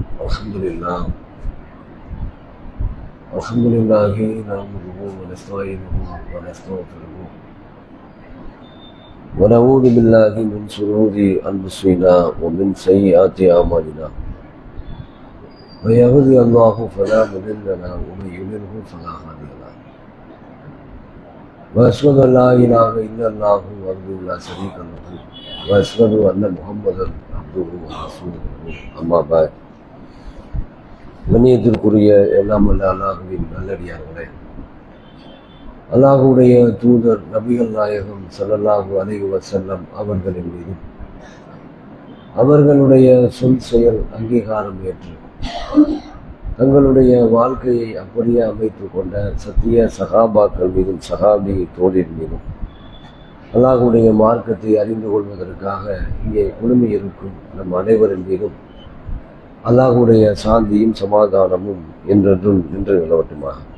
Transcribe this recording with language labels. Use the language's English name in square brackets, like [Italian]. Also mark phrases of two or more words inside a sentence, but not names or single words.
[Arabic] الحمد لله نحمده ونستعينه ونستغفره ونعوذ بالله من شرور أنفسنا ومن سيئات أعمالنا من يهده الله فلا مضل له ومن يضلل فلا هادي له وأشهد أن لا إله إلا الله وحده لا شريك له وأشهد أن محمدا عبده ورسوله أما بعد [Tamil] கண்ணியத்திற்குரிய எல்லாம் வல்ல அல்லாஹுவின் நல்லடியார்களே, அல்லாஹுடைய தூதர் நபிகள் நாயகம் ஸல்லல்லாஹு [Arabic] عليه وسلم [Tamil] அவர்களின் மீதும் அவர்களுடைய சொல் செயல் அங்கீகாரம் ஏற்று தங்களுடைய வாழ்க்கையை அப்படியே அமைத்துக் கொண்ட சத்திய சகாபாக்கள் மீதும் சகாபி தோழின் மீதும் அல்லாஹுடைய மார்க்கத்தை அறிந்து கொள்வதற்காக இங்கே குழுமி இருக்கும் நம் அனைவரின் மீதும் அல்லாஹுடைய சாந்தியும் சமாதானமும் என்றென்றும் நின்று நிலவட்டுமாக.